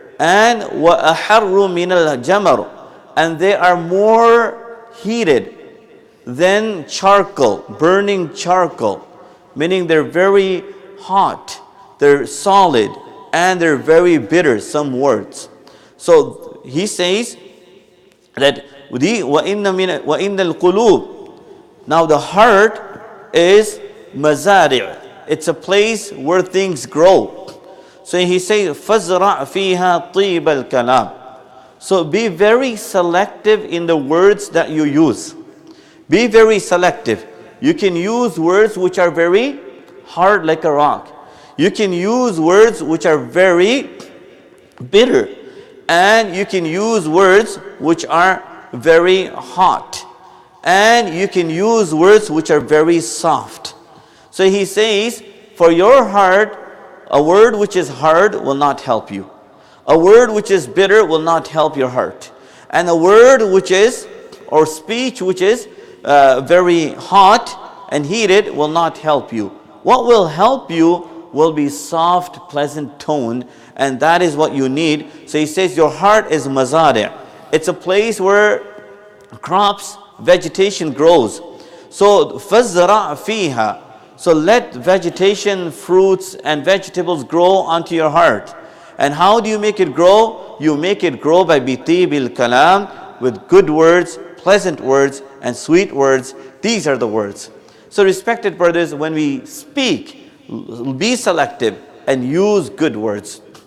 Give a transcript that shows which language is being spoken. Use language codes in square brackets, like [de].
[en] And [ar] وَأَحَرُّ مِنَ الْجَمَرُ, [en] and they are more heated than charcoal, burning charcoal, meaning they're very hot, they're solid, and they're very bitter, some words. So he says that [ar] وَإِنَّ الْقُلُوبِ. [en] Now the heart is mazari'. It's a place where things grow. So he says, [ar] فَزْرَعْ فِيهَا طِيبَ الْكَلَامِ. [en] So be very selective in the words that you use. Be very selective. You can use words which are very hard like a rock. You can use words which are very bitter. And you can use words which are very hot. And you can use words which are very soft. So he says, for your heart, a word which is hard will not help you. A word which is bitter will not help your heart. And a word or speech which is very hot and heated will not help you. What will help you will be soft, pleasant tone, and that is what you need. So he says your heart is mazari'. It's a place where crops, vegetation grows. So [ar] فَزْرَعْ فِيهَا. [en] So let vegetation, fruits and vegetables grow onto your heart. And how do you make it grow? You make it grow by [ar] bitibil kalam, [en] with good words, pleasant words and sweet words. These are the words. So respected brothers, when we speak, be selective and use good words.